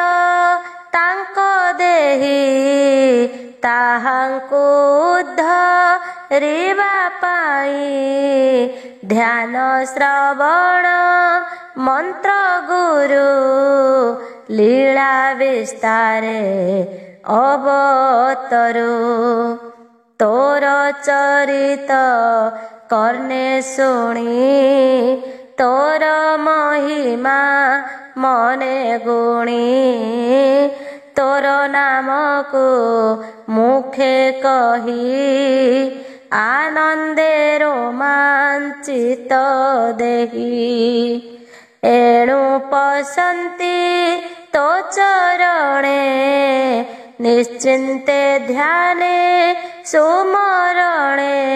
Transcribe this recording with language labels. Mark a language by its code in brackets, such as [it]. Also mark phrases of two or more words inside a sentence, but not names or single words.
[or] ତାଙ୍କ ଦେହି ତାହାଙ୍କୁ ଉଦ୍ଧରିବା ପାଇଁ ଧ୍ୟାନ ଶ୍ରବଣ ମନ୍ତ୍ର ଗୁରୁ ଲୀଳା ବିସ୍ତାରେ ଅବତରୁ ତୋର ଚରିତ କର୍ଣ୍ଣେ ଶୁଣି ତୋର ମହିମା ମନେ ଗୁଣି ତୋର ନାମ କୋ ମୁଖେ କହି ଆନନ୍ଦେ ରୋମାଞ୍ଚିତ ଦେହୀ ଏଣୁ ପଶନ୍ତି ତୋ ଚରଣେ ନିଶ୍ଚିନ୍ତେ ଧ୍ୟାନେ ସୁମରଣେ